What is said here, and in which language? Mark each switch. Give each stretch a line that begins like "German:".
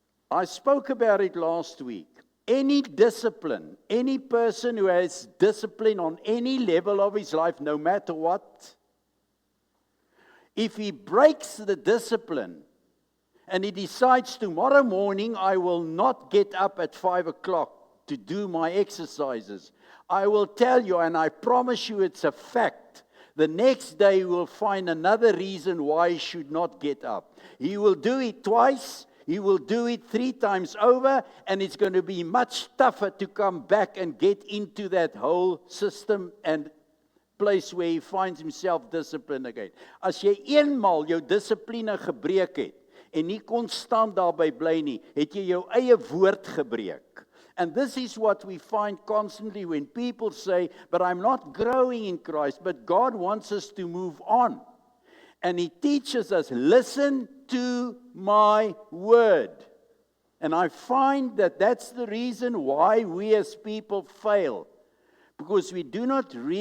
English: I spoke about it last week. Any discipline, any person who has discipline on any level of his life, no matter what, if he breaks the discipline and he decides tomorrow morning, I will not get up at 5 o'clock to do my exercises, I will tell you, and I promise you it's a fact, the next day he will find another reason why he should not get up. He will do it twice. He will do it 3 times over, and it's going to be much tougher to come back and get into that whole system and place where he finds himself disciplined again.
Afrikaans: As jy eenmaal jou dissipline gebreek het, en nie konstant daarby bly nie, het jy jou eie woord gebreek.
English: And this is what we find constantly when people say, but I'm not growing in Christ, but God wants us to move on. And He teaches us, listen to my word. And I find that that's the reason why we as people fail. Because we do not